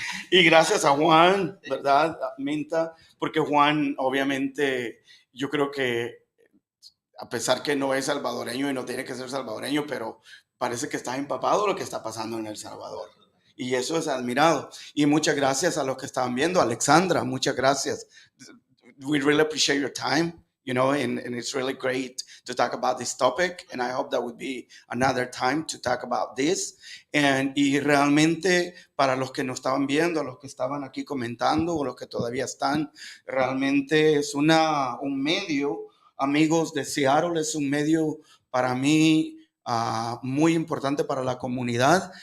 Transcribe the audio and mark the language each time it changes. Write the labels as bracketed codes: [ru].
[es] Y gracias a Juan, ¿verdad, Minta? Porque Juan, obviamente, yo creo que a pesar que no es salvadoreño y no tiene que ser salvadoreño, pero parece que está empapado de lo que está pasando en El Salvador. Y eso es admirado. Y muchas gracias a los que estaban viendo. Alexandra, muchas gracias. [en] We really appreciate your time, and it's really great to talk about this topic. And I hope that would be another time to talk about this. [es] Y realmente, para los que nos estaban viendo, los que estaban aquí comentando o los que todavía están, realmente es un medio, amigos de Seattle, es un medio para mí muy importante para la comunidad.